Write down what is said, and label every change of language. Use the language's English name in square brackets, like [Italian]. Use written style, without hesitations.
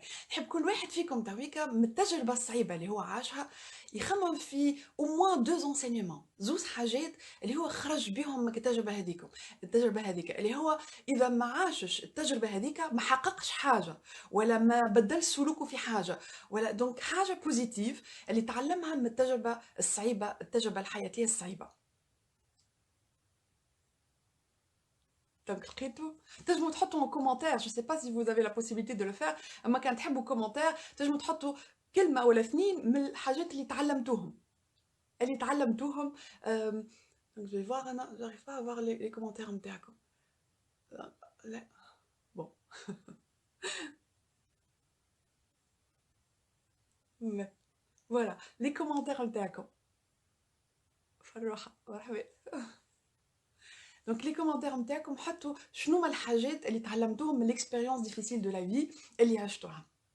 [Arabic] نحب كل واحد فيكم تويكا من التجربة الصعيبة اللي هو عاشها يخمم في [French] au moins deux enseignements، [Arabic] زوز حاجات اللي هو خرج بيهم من التجربة هذيك اللي هو إذا ما عاشش التجربة هذيك ما حققش حاجة ولا ما بدل سلوكه في حاجة ولا دونك حاجة بوزيتيف اللي تعلمها من التجربة الصعيبة، التجربة الحياتية الصعيبة. دونك لقيتو تنجموا تحطوا [French] en commentaire، je sais pas si vous avez la possibilité de le faire، [Arabic] اما كان تحبوا commentaire تنجموا تحطوا كلمة ولا اثنين من الحاجات اللي تعلمتوهم. [French] donc je vais voir انا j'arrive pas à voir les commentaires نتاعكم. [Arabic] لا bon لا [French] voilà les commentaires [Arabic] نتاعكم فالراحة مرحبا. دونك لي كومونتير نتاعكم حطوا شنو هما الحاجات اللي تعلمتوهم من ليكسبيريونس ديفيسيل دو لا في اللي عشتوها.